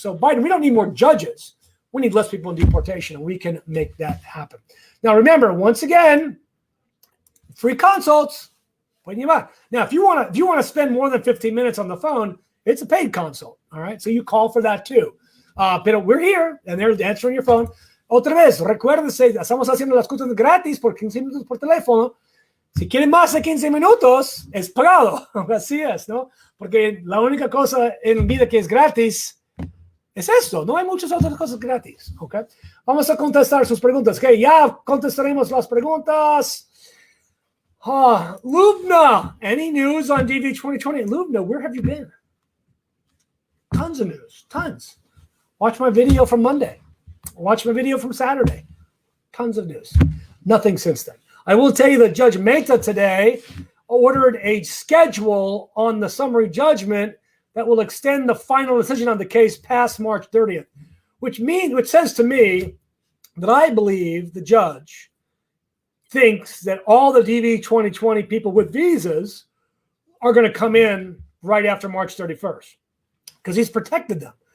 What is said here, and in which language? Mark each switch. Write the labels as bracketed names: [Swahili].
[English] So Biden, we don't need more judges. We need less people in deportation, and we can make that happen. Now, remember, once again, free consults. Now, if you want to spend more than 15 minutes on the phone, it's a paid consult. All right, so you call for that too. Pero we're here, and they're answering your phone. [Spanish] Otra vez, recuérdense, estamos haciendo las cosas gratis por 15 minutos por teléfono. Si quieren más de 15 minutos, es pagado. Así es, ¿no? Porque la única cosa en vida que es gratis es esto. No hay muchas otras cosas gratis, ¿ok? Vamos a contestar sus preguntas. Ok, ya contestaremos las preguntas. [English] Lubna, any news on DV 2020? Lubna, where have you been? Tons of news, tons. Watch my video from Monday. Watch my video from Saturday. Tons of news. Nothing since then. I will tell you that Judge Mehta today ordered a schedule on the summary judgment that will extend the final decision on the case past March 30th, which says to me that I believe the judge thinks that all the DV 2020 people with visas are going to come in right after March 31st because he's protected them.